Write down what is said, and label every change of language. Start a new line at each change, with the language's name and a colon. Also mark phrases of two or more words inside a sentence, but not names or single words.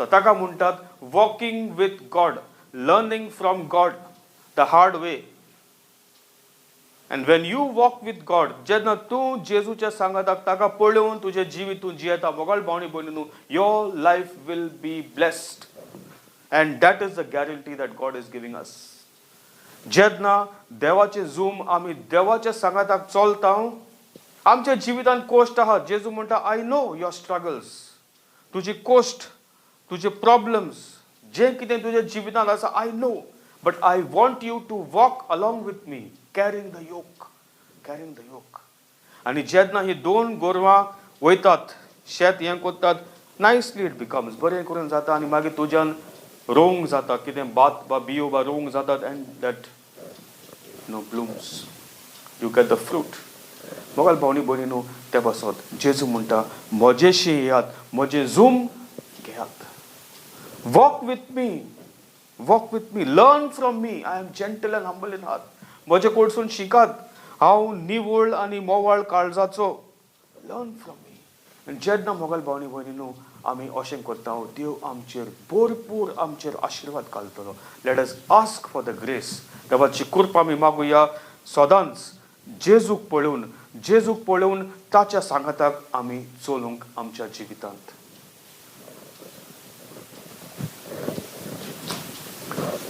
Konkani: ताका म्हणटात
English: walking with God, learning from God the hard way. and when you walk with God,
Konkani: जेन्ना तूं जेजूच्या सांगाताक ताका पळोवन तुजें जिवीत तूं जियेता, मोगाळ भावनी भयणीनो,
English: your life will be blessed. and that is the guarantee that God is giving us.
Konkani: जेन्ना देवाचें झूम आमी देवाच्या सांगाताक चलता, आमच्या जिवितांत कोश्ट आहात. जेजू म्हणटा,
English: I know your struggles.
Konkani: तुजी कोश्ट, तुजे प्रॉब्लेम्स, जे कितें तुज्या जिवितांत आसा,
English: I know. but I want you to walk along with me, carrying the yoke, carrying the yoke, कॅरिंग द योक.
Konkani: आनी जेन्ना ही दोन गोरवां वयतात, शेत हें कोत्तात,
English: nicely it becomes,
Konkani: बरें करून जाता. आनी मागीर तुज्यान रोवंक जाता, कितें भात वा बियो वा रोवंक जातात.
English: and that blooms, you get the fruit.
Konkani: मोगाल भावनी भयणीनो, ते बसत जेजू म्हणटा म्हजेशी येयात, म्हजें झूम घेयात.
English: walk with me, walk with me, learn from me. I am gentle and humble in heart.
Konkani: म्हजे कडसून शिकात, हांव निवळ आनी मोवाळ काळजाचो.
English: learn from me.
Konkani: आनी जेन्ना मोगाल भावनी भयणीनो आमी अशें करता, देव आमचेर भरपूर आमचेर आशिर्वाद घालतलो.
English: let us ask for the grace.
Konkani: देवाची कृपा आमी मागुया सदांच. जेजूक पळोवन ताच्या सांगाताक आमी चलूंक आमच्या जिवितांत.